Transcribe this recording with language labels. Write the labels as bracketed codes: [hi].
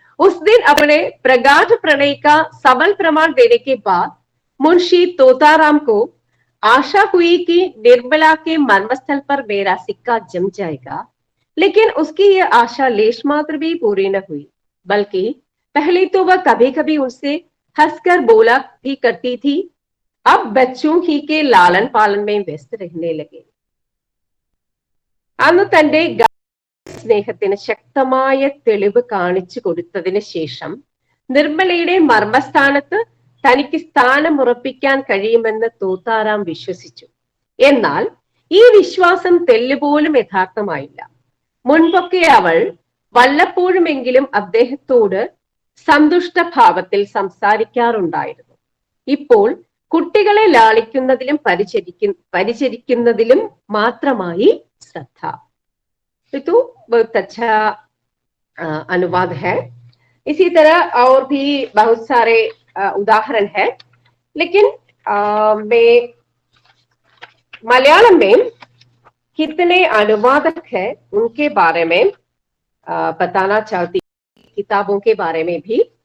[hi] उस दिन अपने प्रगाढ़ प्रणय का सबल प्रमाण देने के बाद मुंशी तोताराम को आशा हुई कि निर्मला के मर्मस्थल पर मेरा सिक्का जम जाएगा, लेकिन उसकी यह आशा लेश मात्र भी पूरी न हुई, बल्कि पहले तो वह कभी कभी उनसे हंसकर बोला भी करती थी, अब बच्चों ही के लालन पालन में व्यस्त रहने लगे। [ml] അന്ന് തന്റെ സ്നേഹത്തിന് ശക്തമായ തെളിവ് കാണിച്ചു കൊടുത്തതിന് ശേഷം നിർമ്മലയുടെ മർമ്മസ്ഥാനത്ത് തനിക്ക് സ്ഥാനം ഉറപ്പിക്കാൻ കഴിയുമെന്ന് തോത്താറാം വിശ്വസിച്ചു. എന്നാൽ ഈ വിശ്വാസം തെല്ലുപോലും യഥാർത്ഥമായില്ല. മുൻപൊക്കെ അവൾ വല്ലപ്പോഴുമെങ്കിലും അദ്ദേഹത്തോട് സന്തുഷ്ട ഭാവത്തിൽ സംസാരിക്കാറുണ്ടായിരുന്നു. ഇപ്പോൾ കുട്ടികളെ ലാളിക്കുന്നതിലും പരിചരിക്കുന്നതിലും മാത്രമായി ശ്രദ്ധ। [hi] तो बहुत अच्छा अनुवाद है। इसी तरह और भी बहुत सारे उदाहरण है, लेकिन मैं मलयालम में कितने अनुवादक है उनके बारे में बताना चाहती, किताबों के बारे में भी।